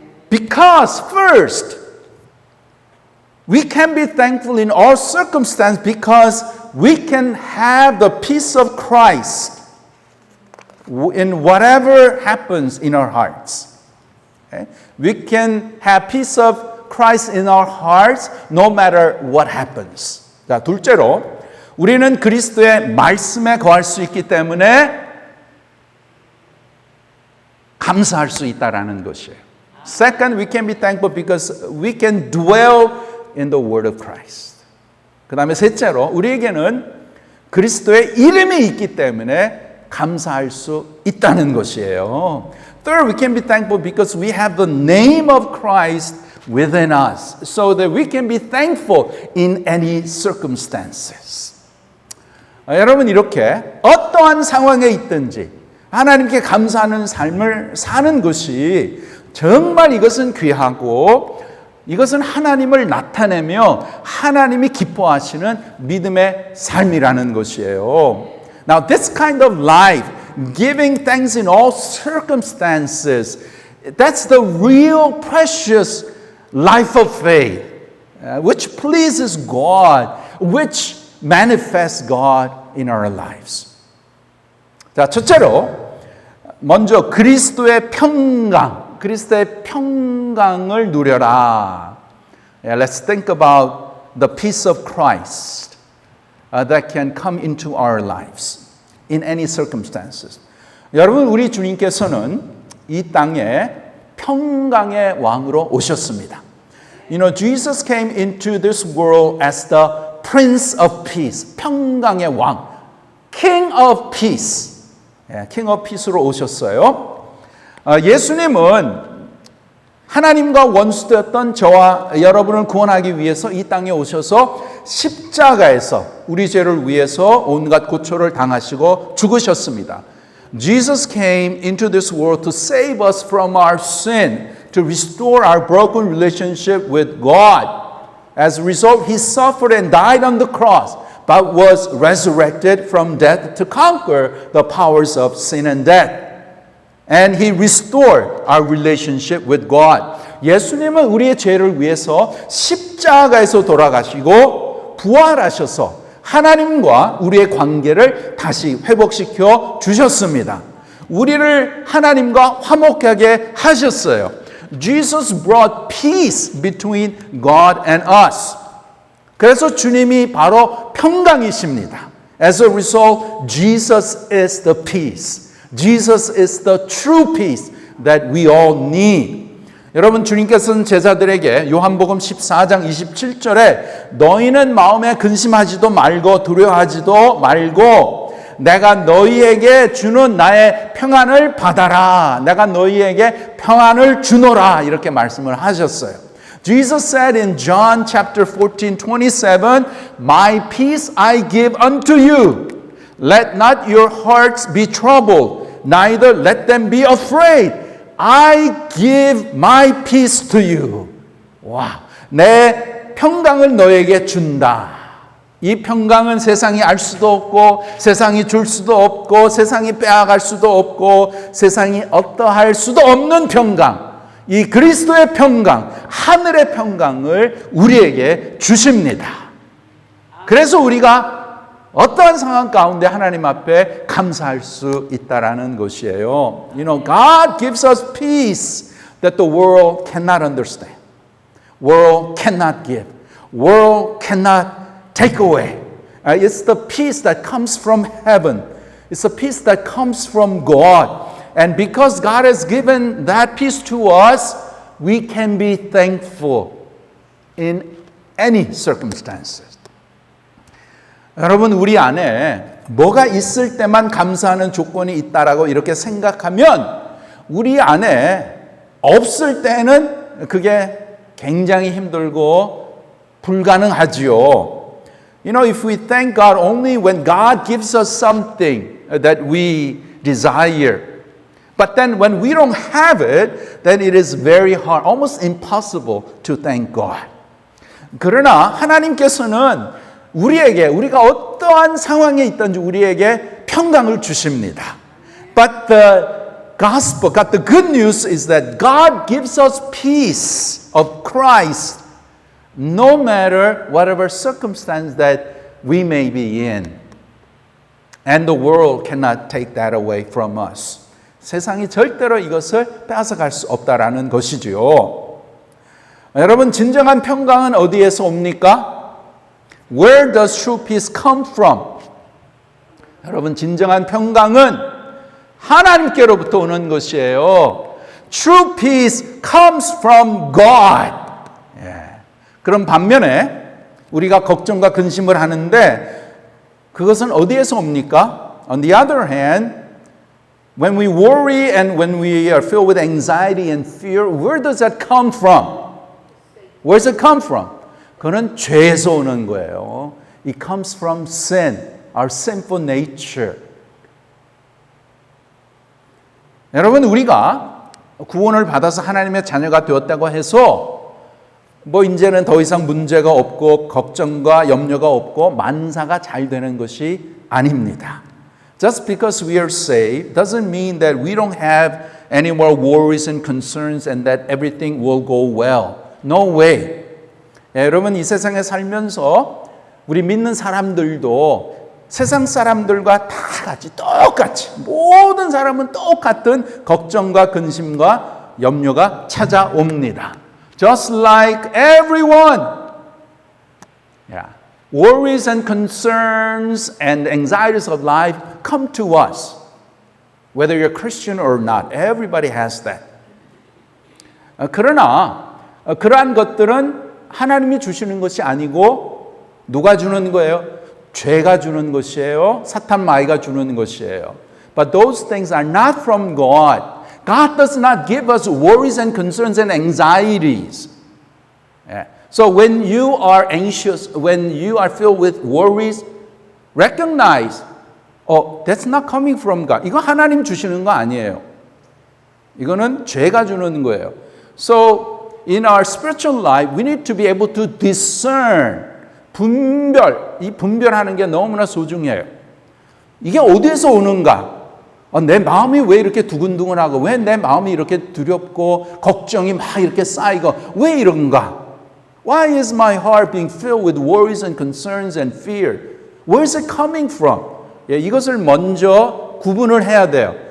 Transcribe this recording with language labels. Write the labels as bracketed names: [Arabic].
[English] Because first, we can be thankful in all circumstances because we can have the peace of Christ in whatever happens in our hearts. Okay? We can have peace of Christ in our hearts no matter what happens. [Korean] 자, 둘째로 우리는 그리스도의 말씀에 거할 수 있기 때문에 감사할 수 있다라는 것이에요. [English] Second, we can be thankful because we can dwell in the word of Christ. [Korean] 그 다음에 셋째로 우리에게는 그리스도의 이름이 있기 때문에 감사할 수 있다는 것이에요. [English] Third, we can be thankful because we have the name of Christ within us, so that we can be thankful in any circumstances. [Korean] 여러분 이렇게 어떠한 상황에 있든지 하나님께 감사하는 삶을 사는 것이 정말 이것은 귀하고 이것은 하나님을 나타내며 하나님이 기뻐하시는 믿음의 삶이라는 것이에요. [English] Now this kind of life, giving thanks in all circumstances, that's the real precious life of faith, which pleases God, which manifests God in our lives. [Korean] 자, 첫째로 먼저 그리스도의 평강을 누려라. [English] Let's think about the peace of Christ that can come into our lives in any circumstances. [Korean] 여러분, 우리 주님께서는 이 땅에 평강의 왕으로 오셨습니다. [English] You know, Jesus came into this world as the Prince of Peace, [Korean] 평강의 왕, [English] King of Peace, King of Peace로 [Korean] 오셨어요. 예수님은 하나님과 원수되었던 저와 여러분을 구원하기 위해서 이 땅에 오셔서 십자가에서 우리 죄를 위해서 온갖 고초를 당하시고 죽으셨습니다. [English] Jesus came into this world to save us from our sin, to restore our broken relationship with God. As a result, he suffered and died on the cross, but was resurrected from death to conquer the powers of sin and death. And he restored our relationship with God. [Korean] 예수님은 우리의 죄를 위해서 십자가에서 돌아가시고 부활하셔서 하나님과 우리의 관계를 다시 회복시켜 주셨습니다. 우리를 하나님과 화목하게 하셨어요. [English] Jesus brought peace between God and us. [Korean] 그래서 주님이 바로 평강이십니다. [English] As a result, Jesus is the peace. Jesus is the true peace that we all need. [Korean] 여러분, 주님께서는 제자들에게 요한복음 14장 27절에 너희는 마음에 근심하지도 말고 두려워하지도 말고 내가 너희에게 주는 나의 평안을 받아라. 내가 너희에게 평안을 주노라. 이렇게 말씀을 하셨어요. [English] Jesus said in John chapter 14:27, My peace I give unto you. Let not your hearts be troubled, neither let them be afraid. I give my peace to you. [Korean] 와, 내 평강을 너에게 준다. 이 평강은 세상이 알 수도 없고 세상이 줄 수도 없고 세상이 빼앗갈 수도 없고 세상이 어떠할 수도 없는 평강. 이 그리스도의 평강, 하늘의 평강을 우리에게 주십니다. 그래서 우리가 어떠한 상황 가운데 하나님 앞에 감사할 수 있다라는 것이에요. [English] You know, God gives us peace that the world cannot understand. World cannot give. World cannot take away. It's the peace that comes from heaven. It's a peace that comes from God. And because God has given that peace to us, we can be thankful in any circumstances. [Korean] 여러분, 우리 안에 뭐가 있을 때만 감사하는 조건이 있다라고 이렇게 생각하면 우리 안에 없을 때는 그게 굉장히 힘들고 불가능하지요. [English] You know, if we thank God only when God gives us something that we desire, but then when we don't have it, then it is very hard, almost impossible to thank God. [Korean] 그러나 하나님께서는 우리가 어떠한 상황에 있든지 우리에게 평강을 주십니다. [English] But the gospel, the good news is that God gives us peace of Christ no matter whatever circumstance that we may be in. And the world cannot take that away from us. [Korean] 세상이 절대로 이것을 빼앗아갈 수 없다라는 것이지요. 여러분, 진정한 평강은 어디에서 옵니까? [English] Where does true peace come from? [Korean] 여러분, 진정한 평강은 하나님께로부터 오는 것이에요. [English] True peace comes from God. [Korean] 그럼 반면에 우리가 걱정과 근심을 하는데 그것은 어디에서 옵니까? [English] On the other hand, when we worry and when we are filled with anxiety and fear, where does that come from? Where does it come from? [Korean] 그는 죄에서 오는 거예요. [English] It comes from sin, our sinful nature. [Korean] 여러분, 우리가 구원을 받아서 하나님의 자녀가 되었다고 해서 이제는 더 이상 문제가 없고 걱정과 염려가 없고 만사가 잘 되는 것이 아닙니다. [English] Just because we are saved doesn't mean that we don't have any more worries and concerns and that everything will go well. No way. [Korean] 여러분, 이 세상에 살면서 우리 믿는 사람들도 세상 사람들과 다 같이 똑같이 모든 사람은 똑같은 걱정과 근심과 염려가 찾아옵니다. [English] Just like everyone. Worries and concerns and anxieties of life come to us. Whether you're Christian or not, everybody has that. [Korean] 그러나 그러한 것들은 하나님이 주시는 것이 아니고 누가 주는 거예요? 죄가 주는 것이에요. 사탄 마귀가 주는 것이에요. [English] But those things are not from God. God does not give us worries and concerns and anxieties. Yeah. So when you are anxious, when you are filled with worries, recognize, that's not coming from God. [Korean] 이거 하나님 주시는 거 아니에요. 이거는 죄가 주는 거예요. [English] So in our spiritual life, we need to be able to discern. [Korean] 이 분별하는 게 너무나 소중해요. 이게 어디서 오는가? 내 마음이 왜 이렇게 두근두근하고, 왜 내 마음이 이렇게 두렵고, 걱정이 막 이렇게 쌓이고, 왜 이런가? [English] Why is my heart being filled with worries and concerns and fear? Where is it coming from? [Korean] 이것을 먼저 구분을 해야 돼요.